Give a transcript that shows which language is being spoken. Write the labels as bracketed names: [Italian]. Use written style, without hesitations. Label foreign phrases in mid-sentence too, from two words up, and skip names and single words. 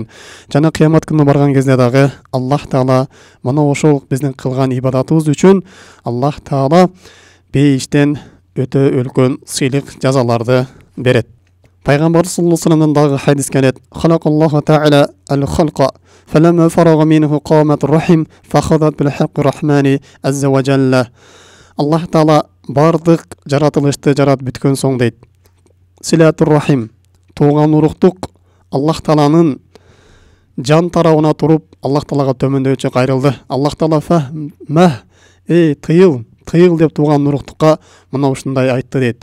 [Kyrgyz] Жана кыямат күнүнө барган кезде дагы Аллах Таала мына ошол биздин кылган ибадатыбыз үчүн Аллах Таала бейиштен өтө үлкөн сыйлык жазаларды берет. Пайгамбар [Arabic] صلى الله عليه وسلم [Kyrgyz] дагы хадис келет. [Arabic] خلق الله تعالى الخلق فلما فرغ منه قامت الرحم فأخذت بحقو الرحمن عز وجل. [Kyrgyz] Аллах Таала бардык жаратылышты жарат бүткөн соң дейт. [Arabic] صلة الرحم, [Kyrgyz] тууган уруктук Аллах Тааланын жан тарабына туруп, Аллах Таалага төмөндөчү кайрылды. Аллах Таала тыйыл деп тууган уруктукка мына ушундай айтты дейт.